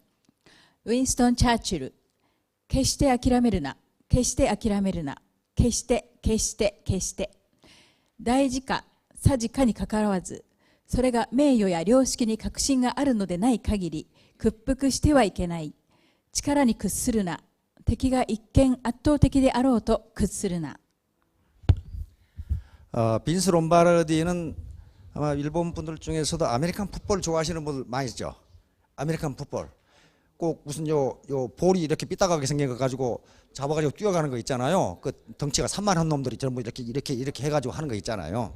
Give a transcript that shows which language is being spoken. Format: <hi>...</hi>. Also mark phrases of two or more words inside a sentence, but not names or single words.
<ja>ウィンストン・チャーチル、決して諦めるな、決して諦めるな、決して決して決して。大事かさじかにかかわらず、それが名誉や良識に確信があるのでない限り屈服してはいけない。力に屈するな。敵が一見圧倒的であろうと屈するな。</ja> <ko>빈스 롬바르디는 아마 일본 분들 중에서도 아메리칸 풋볼 좋아하시는 분들 많이 있죠. 아메리칸 풋볼. 꼭 무슨 요 볼이 이렇게 삐딱하게 생긴 거 가지고 잡아가지고 뛰어가는 거 있잖아요. 그 덩치가 산만한 놈들이 전부 이렇게 해가지고 하는 거 있잖아요.</ko>